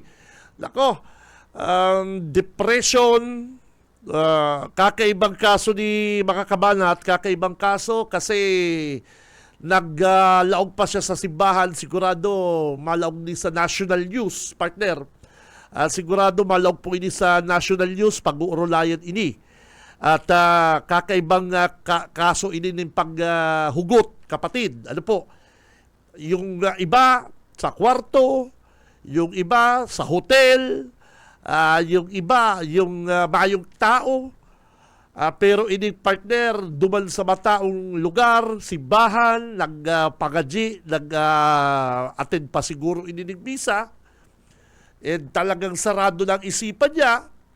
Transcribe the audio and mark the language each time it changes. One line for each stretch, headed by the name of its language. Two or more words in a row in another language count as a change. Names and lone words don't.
Bikol: Nako, depression, kakaibang kaso ni mga kabanat, kakaibang kaso kasi naglaog pa siya sa simbahan, sigurado malaog ni sa
English: national news,
Bikol: partner. Sigurado malaog po ini sa
English: national news
Bikol: pag-uurulayan ini. At kakaibang kaso ini ng paghugot, kapatid.
Filipino: Ano po?
Bikol: Yung iba sa kwarto, yung iba sa hotel, yung iba, yung mayong tao, pero ini partner, duman sa mataong lugar, simbahan, nagpagadji, nag-attend pa siguro ini ng misa, and talagang sarado ng isipan niya,